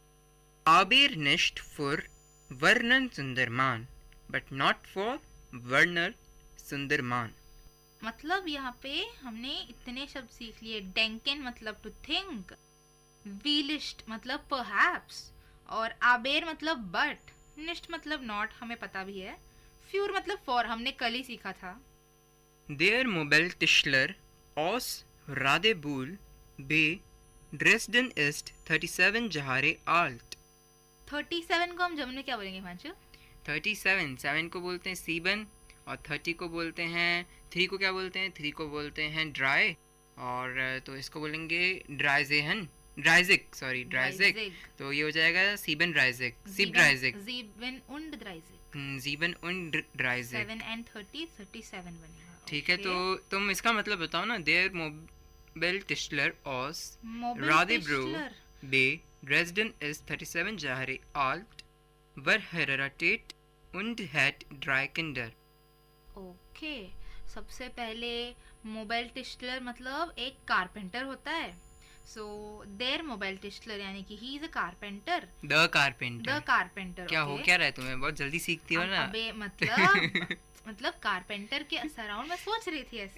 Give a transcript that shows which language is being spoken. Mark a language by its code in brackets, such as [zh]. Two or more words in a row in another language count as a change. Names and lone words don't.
[de] aber nicht für वर्णन सुंदरमान [en] but not for [de] वर्नर सुंदरमान. [hi] मतलब यहाँ पे हमने इतने शब्द सीख लिए. डेंकन मतलब [en] to think, [hi] विलिश्ट मतलब परहैप्स, और आबेर मतलब बट, निश्ट मतलब नॉट, हमें पता भी है. फ्यूर मतलब फॉर, हमने कल ही सीखा था. [de] Der Mobiltischler aus Radebeul bei Dresden ist 37 Jahre alt. [hi] 37 को हम जर्मन में क्या बोलेंगे भांचू? 7 को बोलते हैं सीबन, और 30 को बोलते हैं, 3 को क्या बोलते हैं? 3 को बोलते हैं ड्राई, और तो इसको बोलेंगे ड्राइजिक. तो ये हो जाएगा [de] sieben dreißig, sieb dreißig, sieben und dreißig. 7 und dreißig. [hi] 7 and 30 37 बनेगा. ठीक है, तो तुम इसका मतलब बताओ ना. [de] Der Mobiltischler aus Radebeul bei Dresden ist 37 Jahre alt, war verheiratet und hat 3 Kinder. [hi] ओके, सबसे पहले [de] Mobil Tischler [hi] मतलब एक कारपेंटर होता है. [en] सो [de] der Mobil Tischler [hi] यानी कि [en] he is a carpenter. the carpenter. [hi] क्या हो क्या रहा है तुम्हें? बहुत जल्दी सीखती हो ना. अबे मतलब कारपेंटर के सराउंड में सोच रही थी ऐसे.